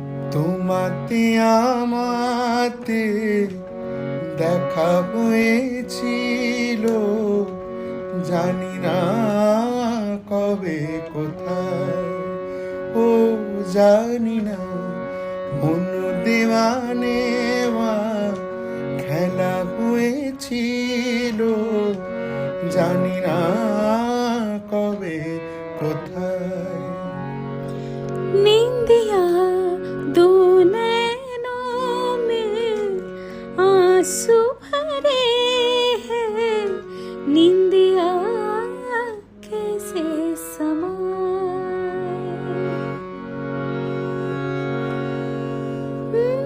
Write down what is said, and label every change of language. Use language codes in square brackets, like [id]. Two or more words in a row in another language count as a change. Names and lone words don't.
[bn] তোমাতে আমাতে দেখা হয়েছিল, জানি না কবে কোথায়। ও জানি না, মন দেওয়া নেওয়া খেলা হয়েছিল, জানি না কবে কোথায়। [hi] निंदिया दो नैनों में आंसू भरे हैं, निंदिया कैसे समाए।